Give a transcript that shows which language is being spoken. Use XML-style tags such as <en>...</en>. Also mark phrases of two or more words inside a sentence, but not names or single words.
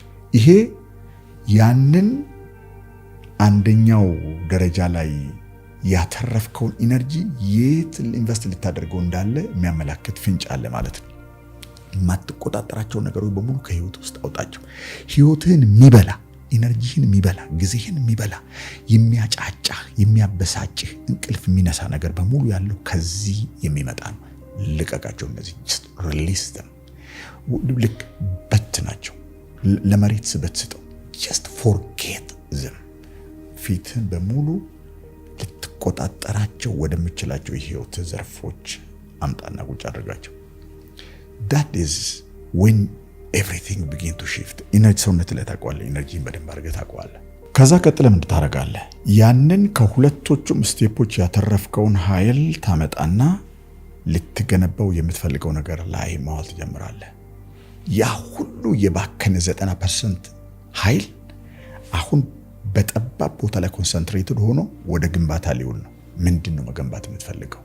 <am>ይሄ ያንን አንደኛው ደረጃ ላይ ያተረፍከውን ኢነርጂ የት ኢንቨስት ልታደርገው እንዳለ የሚያመላክት ፍንጭ አለ ማለት ነው። የማትቆጣጠራቸው ነገሮች በሙሉ ከህይወት ውስጥ አውጣቸው። ህይወትህን የሚበላ ኢነርጂህን የሚበላ ጊዜህን የሚበላ የሚያጫጫህ የሚያበሳጭህ እንቅልፍ የሚነሳ ነገር በሙሉ ያለው ከዚህ የሚመጣ ነው። ልቀቃቸው። እነዚህ</am> <en>release them።</en> <am>ልክ በት ናቸው። ለመሬት ስበት ስጠው።</am> <en>just forget them።</en> <am>ፊትህን በሙሉ ልትቆጣጠራቸው ወደምችላቸው የህይወት ዘርፎች አምጣና ቁጭ አድርጋቸው።</am> <en>that is when everything begin to shift።</en> <am>ኢነርጂ ሰውነት ላይ ታውቀዋለህ። ኢነርጂን በደንብ አድርገህ ታውቀዋለህ። ከዛ ቀጥለም እንድታረጋለህ ያንን ከሁለቶቹም ስቴፖች ያተረፍከውን ኃይል ታመጣና ልትገነባው የምትፈልገው ነገር ላይ ማዋል ትጀምራለህ። ያ ሁሉ የባከነ 90% ኃይል አሁን በጠባብ ቦታ ላይ ኮንሰንትሬትድ ሆኖ ወደ ግንባታ ሊውል ነው። ምንድነው መገንባት የምትፈልገው?</am>